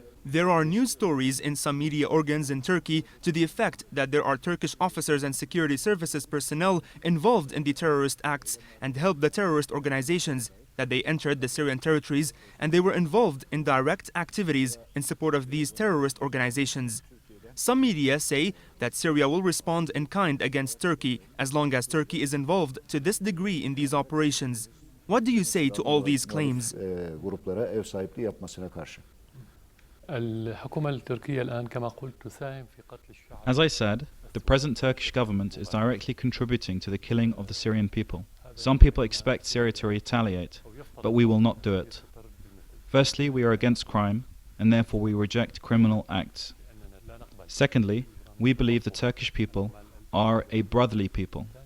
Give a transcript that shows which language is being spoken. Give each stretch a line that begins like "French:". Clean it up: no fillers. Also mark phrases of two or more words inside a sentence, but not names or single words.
English: There are news stories in some media organs in Turkey to the effect that there are Turkish officers and security services personnel involved in the terrorist acts and helped the terrorist organizations, that they entered the Syrian territories and they were involved in direct activities in support of these terrorist organizations. Some media say that Syria will respond in kind against Turkey as long as Turkey is involved to this degree in these operations. What do you say to all these claims?
Turkish: gruplara ev sahipliği yapmasına karşı.
Arabic: الحكومة التركية الآن كما قلت تساهم في قتل الشعب.
English: As I said, the present Turkish government is directly contributing to the killing of the Syrian people. Some people expect Syria to retaliate, but we will not do it. Firstly, we are against crime, and therefore we reject criminal acts. Secondly, we believe the Turkish people are a brotherly people.